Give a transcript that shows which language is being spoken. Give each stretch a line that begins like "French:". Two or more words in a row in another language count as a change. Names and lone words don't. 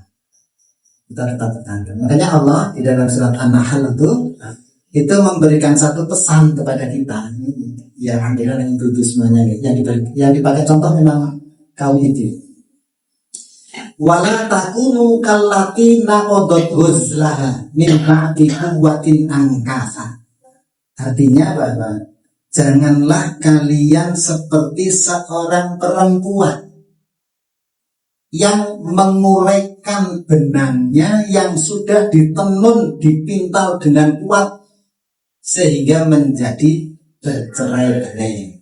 Indonesian: Kita tetap pertahankan. Makanya Allah di dalam surat An-Nahl itu memberikan satu pesan kepada kita. Ya alhamdulillah yang itu semuanya yang dipakai contoh memang kaum itu.
Arabic: ولا تكونوا كالتي نقضت غزلها من بعد قوة أنكاثا.
Indonesian: Artinya bahwa janganlah kalian seperti seorang perempuan yang menguraikan benangnya yang sudah ditenun, dipintal dengan kuat sehingga menjadi bercerai-berai.